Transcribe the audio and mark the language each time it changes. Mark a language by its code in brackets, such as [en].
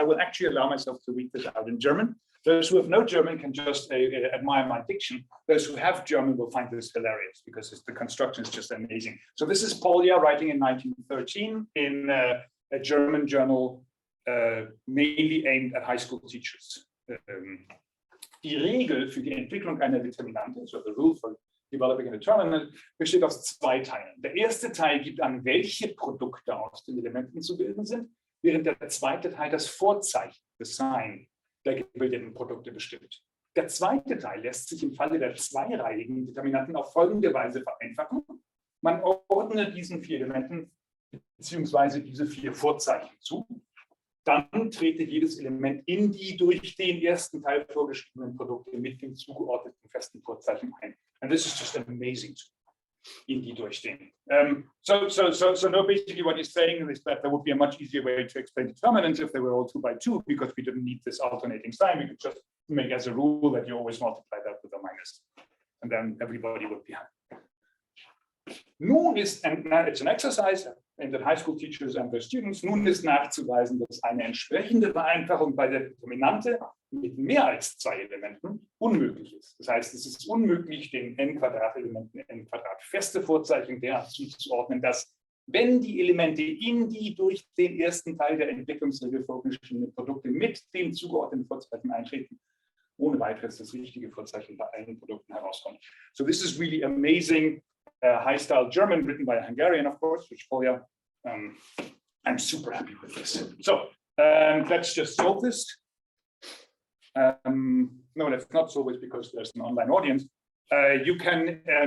[en] I will actually allow myself to read this out in German. Those who have no German can just admire my diction. Those who have German will find this hilarious because the construction is just amazing. So this is Polya writing in 1913 in a German journal mainly aimed at high school teachers. [de] Die Regel für die Entwicklung einer Determinante, [en] so the rule for developing a determinant, [de] besteht aus zwei Teilen. Der erste Teil gibt an, welche Produkte aus den Elementen zu bilden sind, während der zweite Teil das Vorzeichen, [en] the sign, [de] der gebildeten Produkte bestimmt. Der zweite Teil lässt sich im Falle der zweireihigen Determinanten auf folgende Weise vereinfachen. Man ordnet diesen 4 Elementen beziehungsweise diese 4 Vorzeichen zu. Dann trete jedes Element in die durch den ersten Teil vorgeschriebenen Produkte mit dem zugeordneten festen Vorzeichen ein. [en] And this is just amazing. [de] In die durch den. [en] So no, basically what he's saying is that there would be a much easier way to explain determinants if they were all 2 by 2, because we didn't need this alternating sign. We could just make as a rule that you always multiply that with a minus. And then everybody would be happy. [de] Nun ist, [en] and it's an exercise aimed at high school teachers and their students, [de] nun ist nachzuweisen, dass eine entsprechende Vereinfachung bei der Determinante mit mehr als 2 Elementen unmöglich ist. Das heißt, es ist unmöglich, den n-Quadrat-Elementen n-Quadrat feste Vorzeichen derart zuzuordnen, dass, wenn die Elemente in die durch den ersten Teil der Entwicklungsregel vorgeschriebenen Produkte mit dem zugeordneten Vorzeichen eintreten, ohne weiteres das richtige Vorzeichen bei allen Produkten herauskommt. [en] So this is really amazing. High-style German written by a Hungarian, of course, which Polya. I'm super happy with this. So let's just solve this. No, let's not solve it because there's an online audience. You can.